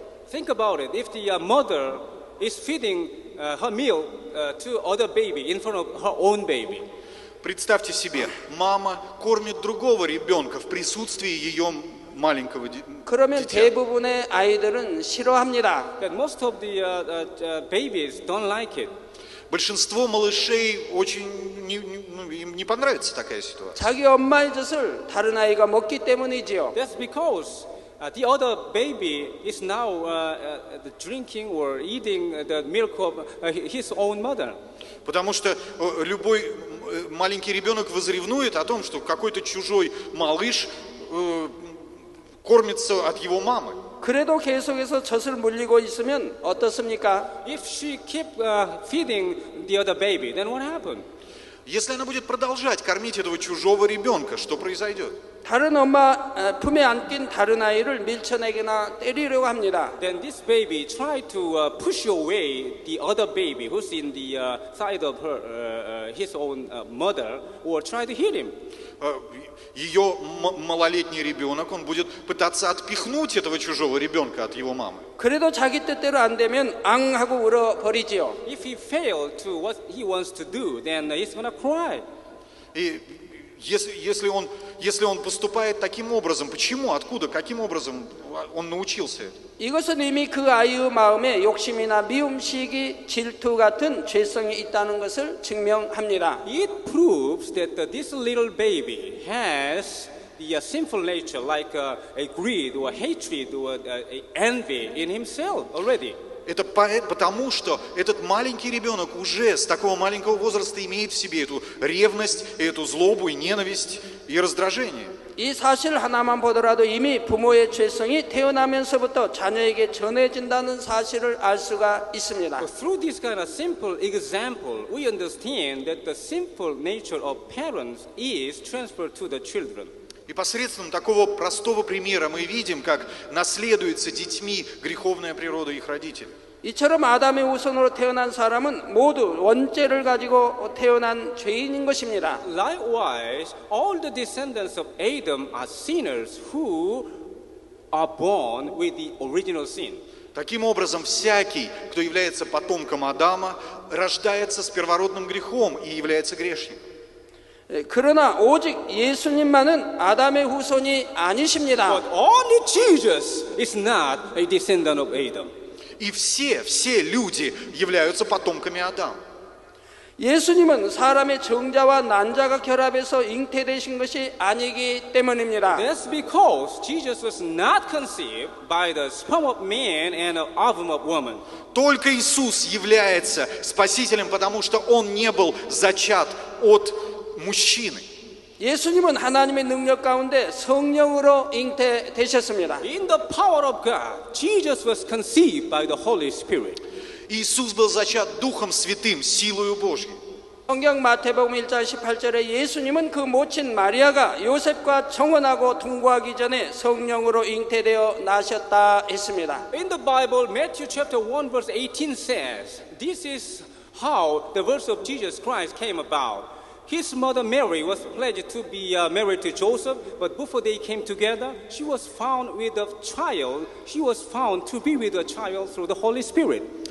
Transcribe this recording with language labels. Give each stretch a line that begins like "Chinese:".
English: Think about it. If the mother is feeding her meal to other baby in front of her own baby.
Russian: Представьте себе, мама кормит другого ребенка в присутствии ее маленького
Korean: 그러면
Russian: дитя.
Korean: 대부분의 아이들은 싫어합니다.
English: That most of the babies don't like it.
Russian: Большинство малышей очень им не понравится такая ситуация.
Korean: 자기 엄마의 젖을 다른 아이가 먹기 때문이지요.
English: That's because the other baby is now drinking or eating the milk of his own mother.
Russian: Потому что любой маленький ребенок возревнует о том, что какой-то чужой малыш кормится от его мамы.
Korean: 그래도 계속해서 젖을 물리고 있으면 어떻습니까?
English: If she keep feeding the other baby, then what happened?
Russian: Если она будет продолжать кормить этого чужого ребенка, что произойдет?
Korean: 다른 엄마 품에 안긴 다른 아이를 밀쳐내거나 때리려고 합니다.
English: Then this baby try to push away the other baby who's in the side of his own mother, or try to hit him.
Russian: Ее малолетний ребенок, он будет пытаться отпихнуть этого чужого ребенка от его мамы.
Korean: 그래도 자기 뜻대로 안 되면 앙 하고 울어버리지요.
English: If he failed to what he wants to do, then he's gonna cry.
Russian: И если он поступает таким образом, почему, откуда, каким образом он научился этому?
Korean: 이것은 이미 그 아이의 마음에 욕심이나 미움시기, 질투 같은 죄성이 있다는 것을 증명합니다.
English: It proves that this little baby has the sinful nature, like a greed or hatred or envy in himself already.
Russian: Это потому, что этот маленький ребенок уже с такого маленького возраста имеет в себе эту ревность, эту злобу и ненависть и раздражение.
Korean: 이 사실 하나만 보더라도 이미 부모의 죄성이 태어나면서부터 자녀에게 전해진다는 사실을 알 수가 있습니다.
English: Through this kind of simple example, we understand that the sinful nature of parents is transferred to the children.
Russian: И посредством такого простого примера мы видим, как наследуется детьми греховная природа их родителей.
Korean: 이처럼 아담의 후손으로 태어난 사람은 모두 원죄를 가지고 태어난 죄인인 것입니다.
English: Likewise, all the descendants of Adam are sinners who are born with the original sin.
Russian: Таким образом, всякий, кто является потомком Адама, рождается с первородным грехом и является грешником.
Korean: 그러나 오직 예수님만은 아담의 후손이 아니십니다.
English: But only Jesus is not a descendant of Adam.
Russian: И все люди являются потомками Адама.
Korean: 예수님은 사람의 정자와 난자가 결합해서 잉태되신 것이 아니기 때문입니다.
English: That's because Jesus was not conceived by the sperm of man and the ovum of woman.
Russian: Только Иисус является Спасителем, потому что Он не был зачат от мужчины.
Korean: 예수님은 하나님의 능력 가운데 성령으로 잉태되셨습니다.
English: In the power of God, Jesus was conceived by the Holy Spirit.
Russian: Иисус был зачат Духом Святым, силою Божьей.
Korean: 성경 마태복음 1장 18절에 예수님은 그 모친 마리아가 요셉과 청혼하고 통과하기 전에 성령으로 잉태되어 나셨다 했습니다.
English: In the Bible, Matthew chapter 1 verse 18 says, this is how the birth of Jesus Christ came about. His mother Mary was pledged to be married to Joseph, but before they came together, she was found with a child. She was found to be with a child through the Holy Spirit.